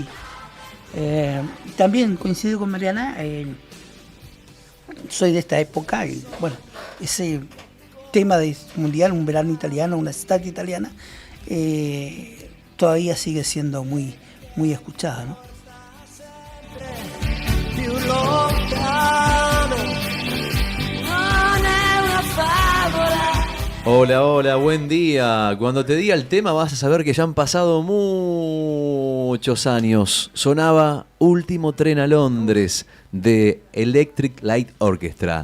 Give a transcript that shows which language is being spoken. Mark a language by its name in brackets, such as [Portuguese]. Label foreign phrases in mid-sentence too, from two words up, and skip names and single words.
[Spanish] También coincido con Mariana, soy de esta época y bueno, ese tema de mundial, un verano italiano, [Italian] una estate italiana, [Spanish] todavía sigue siendo muy, muy escuchada, ¿no? [Italian] Più lontano, non è una favola. [Spanish] Hola, buen día. Cuando te diga el tema vas a saber que ya han pasado muchos años. Sonaba Último tren a Londres de Electric Light Orchestra.